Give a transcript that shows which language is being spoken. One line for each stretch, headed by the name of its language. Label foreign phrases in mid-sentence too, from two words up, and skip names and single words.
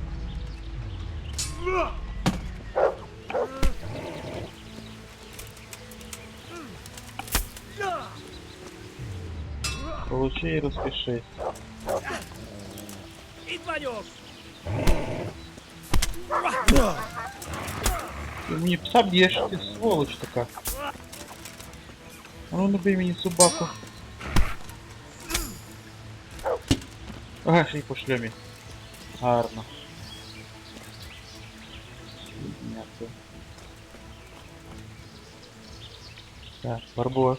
Russian: Получи и распишись. Ты мне пса бьешь, ты сволочь такая.
Ukrainian: А ну набей мені собаку. Ага, ще й по шлемі. Гарно. Дякую. Так, Барбос.